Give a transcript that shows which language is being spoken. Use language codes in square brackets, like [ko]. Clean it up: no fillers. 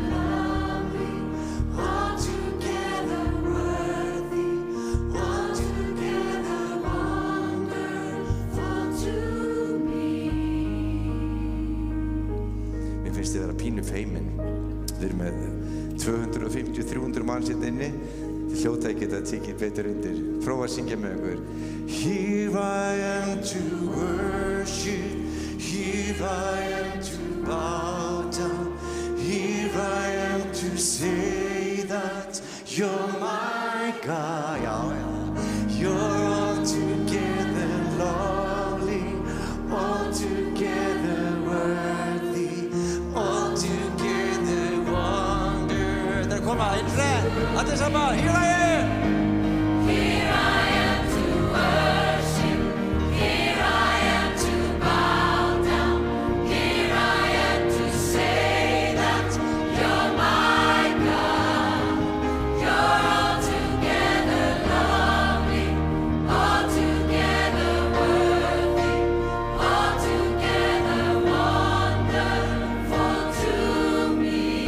[en] lovely, altogether worthy, altogether wonderful to me. [is] Mér finnst þið vera pínu feimin. Þið eru með 250-300 manns hérna inni. Þið hljóta ekki geta tekið betur undir. Prófa að syngja með okkur. [en] Here I am to worship, here I am to bow down, here I am to say that you're my God. [is] Já, já. [en] You're altogether lovely, altogether worthy, altogether wonder. [is] Það er að koma, allir saman, [en] here I am. Here I am to worship, here I am to bow down, here I am to say that you're my God. You're altogether lovely, altogether worthy, altogether wonderful to me.